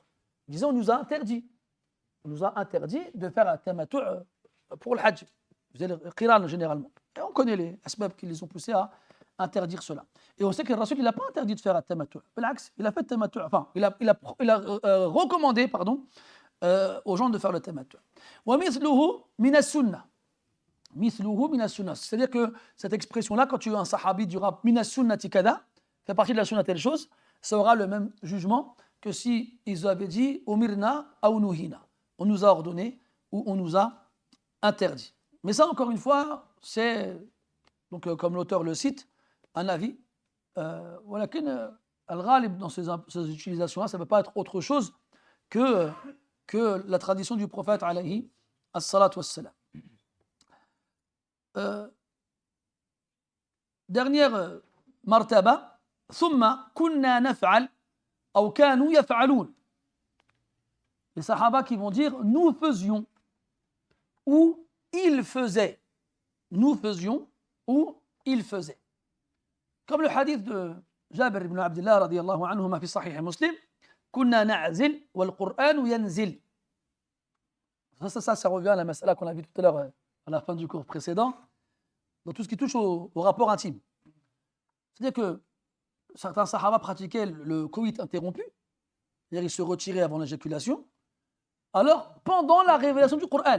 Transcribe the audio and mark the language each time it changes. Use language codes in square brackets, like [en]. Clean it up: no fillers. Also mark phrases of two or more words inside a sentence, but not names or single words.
[fr] Ils disaient on nous a interdit de faire un tamattu' pour le hajj. Ils faisaient le qiran généralement. Et on connaît les asbab qui les ont poussés à interdire cela. Et on sait que le Rasul, il n'a pas interdit de faire un tamattu'. Il a fait tamattu', enfin, il a recommandé, aux gens de faire le tamattu'. [ar] ومثله من السنة. مثله من السنة. [fr] C'est-à-dire que cette expression-là, quand tu as un sahabi dira [ar] من السنة كذا, [fr] fait partie de la sunna telle chose, ça aura le même jugement que si ils avaient dit [ar] أمرنا أو نهينا. [fr] On nous a ordonné ou on nous a interdit. Mais ça, encore une fois, c'est, donc, comme l'auteur le cite, un avis. Al-Ghalib, dans ces utilisations-là, ça ne peut pas être autre chose que la tradition du prophète [ar] عليه الصلاة والسلام. Dernière مرتبة، ثم كنا نفعل أو كانوا يفعلون. [fr] Les sahaba qui vont dire nous faisions ou ils faisaient. Nous faisions ou ils faisaient. Comme le hadith de Jabir ibn Abdullah [ar] رضي الله عنهما في صحيح مسلم, كنا نعزل والقرآن ينزل. [fr] Ça revient à la mas'ala qu'on a vue tout à l'heure à la fin du cours précédent, dans tout ce qui touche au rapport intime. C'est-à-dire que certains sahaba pratiquaient le coït interrompu, c'est-à-dire ils se retiraient avant l'éjaculation, Alors, pendant la révélation du Coran.